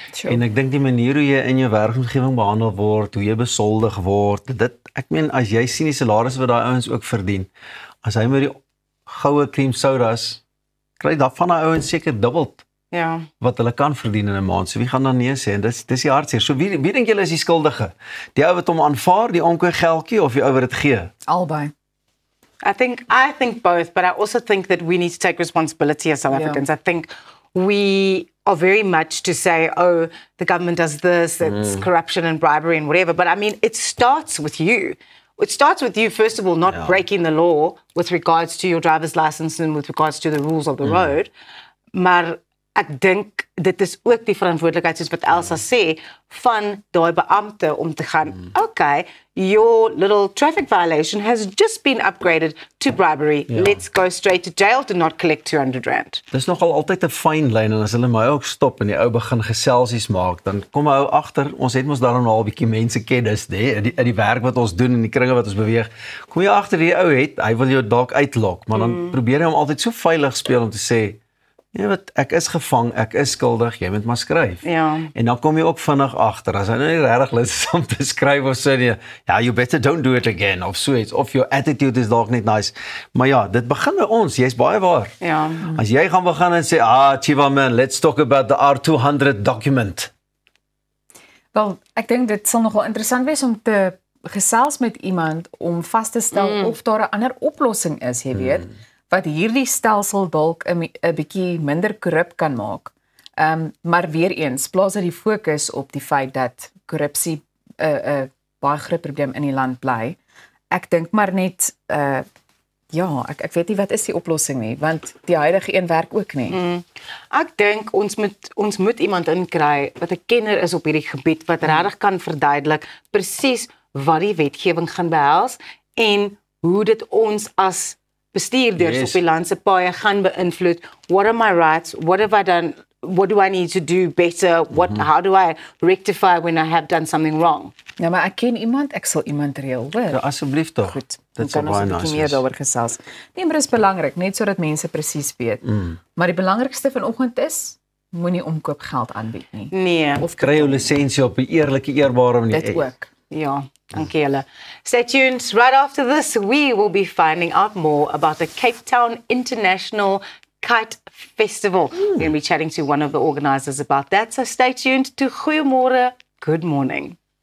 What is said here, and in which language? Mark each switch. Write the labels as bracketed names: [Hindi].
[Afrikaans] En ek dink die manier hoe jy in jou werkomgewing behandel word, hoe jy besoldig word, ek meen as jy sien die salarisse wat daai ouens ook verdien, as hy met die goue cream sodas kry daarvan daai ouens seker dubbel wat hulle kan verdien in 'n maand. So wie gaan dan nee sê? En dis die hartseer. So wie dink julle is die skuldige? Die ou wat hom aanvaar, die onkoe geldjie of die ou wat dit gee? Albei. [English] I think both, but I also think that we need to take responsibility as South Africans. I think we are very much to say, the government does this, it's corruption and bribery and whatever. But I mean, it starts with you. It starts with you, first of all, not breaking the law with regards to your driver's license and with regards to the rules of the road. Maar [Afrikaans] ek dink dit is ook die verantwoordelikheid soos wat Elsa sê van daai beampte om te gaan, [English] okay, your little traffic violation has just been upgraded to bribery. Let's go straight to jail to not collect R200. [Afrikaans] Dis nogal altyd 'n fyn lyn en as hulle my ook stop en die ou begin geselsies maak, dan kom hy ou agter, ons het mos daarom al 'n bietjie mense kennis, nê, in die werk wat ons doen en die kringe wat ons beweeg. Kom jy agter die ou het, hy wil jou dalk uitlok, maar dan probeer hy hom altyd so veilig speel om te sê, ja, wat ek is gevang, ek is skuldig, jy moet maar skryf. Ja. En dan kom jy ook vinnig agter as hy nou nie regtig lus is om te skryf of so nie. [English] Ja, you better don't do it again [Afrikaans] of so iets of [English] your attitude [Afrikaans] is dalk net [English] nice. [Afrikaans] Maar ja, dit begin by ons, jy's baie waar. Ja. As jy gaan begin en sê, Chiva man, [English] let's talk about the R200 document. [Afrikaans] Wel, ek dink dit sal nogal interessant wees om te gesels met iemand om vas te stel of daar 'n ander oplossing is, jy weet, wat hierdie stelsel dalk 'n bietjie minder korrup kan maak. Maar weer eens, plaas dit die fokus op die feit dat korrupsie 'n baie groot probleem in die land bly. Ek dink maar net ja, ek weet nie wat is die oplossing nie, want die huidige een werk ook nie. Ek dink ons moet iemand inkry wat 'n kenner is op hierdie gebied wat regtig kan verduidelik presies wat die wetgewing gaan behels en hoe dit ons as bestuurders op die land se paaie gaan beïnvloed. [English] What are my rights? What have I done? What do I need to do better? How do I rectify when I have done something wrong? [Afrikaans] Ja, maar ek ken iemand, ek sal iemand reël, hoor. Ja, asseblief tog. Goed, dit kan ons 'n bietjie meer daaroor gesels. Nee, maar dit is belangrik, net sodat mense presies weet. Maar die belangrikste vanoggend is, moenie omkoopgeld aanbied nie. Nee. Of kry jou lisensie op 'n eerlike, eerbare manier. Dit ook. Ja, dankie julle. [English] Stay tuned. Right after this, we will be finding out more about the Cape Town International Kite Festival. We're going to be chatting to one of the organizers about that. So stay tuned to Goeiemôre, Good Morning.